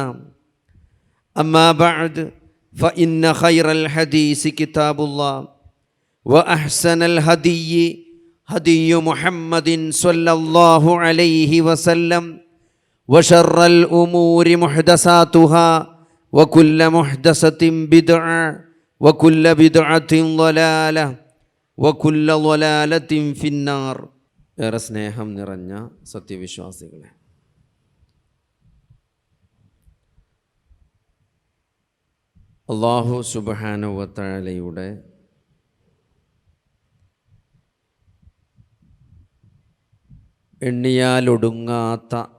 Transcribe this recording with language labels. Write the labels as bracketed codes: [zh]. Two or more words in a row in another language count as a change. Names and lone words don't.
[ar] أما بعد فإن خير الحديث كتاب الله وأحسن الهدي هدي محمد صلى الله عليه وسلم وشر الأمور محدثاتها وكل محدثة بدعة وكل بدعة ضلالة وكل ضلالة في النار. [ml] ഏറെ സ്നേഹം നിറഞ്ഞ സത്യവിശ്വാസികളെ, [ar] الله سبحانه وتعالى [ml] എണ്ണിയാലൊടുങ്ങാത്ത